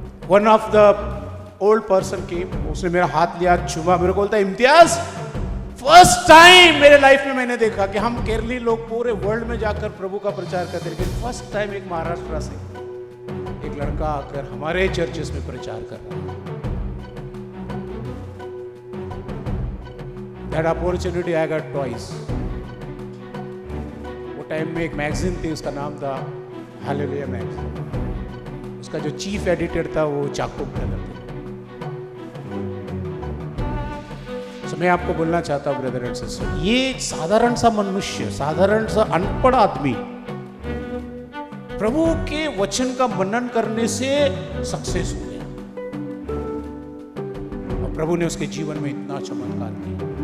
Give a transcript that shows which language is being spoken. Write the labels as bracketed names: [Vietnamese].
[English] one of the old person came, [Hindi] उसने मेरा हाथ लिया, छुआ, मेरे को बोलता है, इम्तियाज फर्स्ट टाइम मेरे लाइफ में मैंने देखा कि हम केरली लोग पूरे वर्ल्ड में जाकर प्रभु का प्रचार करते, लेकिन फर्स्ट टाइम एक महाराष्ट्र से एक लड़का आकर हमारे चर्चेस में प्रचार कर रहा है। [English] That opportunity I got twice. [Hindi] वो टाइम में एक मैगजीन थी, उसका नाम था हालेलुया मैगजीन। उसका जो चीफ एडिटर था वो चाकुब ब्रदर थे। So मैं आपको बोलना चाहता हूँ ब्रदर एंड सिस्टर, ये एक साधारण सा मनुष्य, साधारण सा अनपढ़ आदमी प्रभु के वचन का मनन करने से सक्सेस हो गया, और प्रभु ने उसके जीवन में इतना चमत्कार किया।